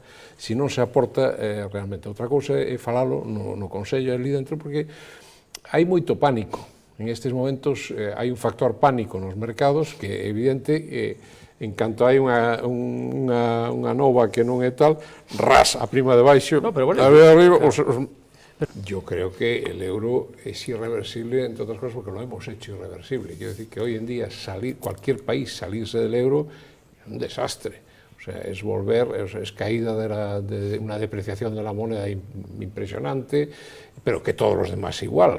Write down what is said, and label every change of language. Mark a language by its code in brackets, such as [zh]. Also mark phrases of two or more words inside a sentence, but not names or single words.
[gl] Si non se aporta realmente. Outra cousa é falalo no Consello ali dentro, porque hai moito pánico. En estes momentos hai un factor pánico nos mercados que é evidente en canto hai unha nova que non é tal, ras a prima de baixo, [es] no, pero bueno, arriba, yo creo que el euro es irreversible, entre otras cosas, porque lo hemos hecho irreversible. Quiero decir que hoy en día cualquier país salirse del euro es un desastre. O sea, es es caída de una depreciación de la moneda impresionante, pero que todos los demás igual.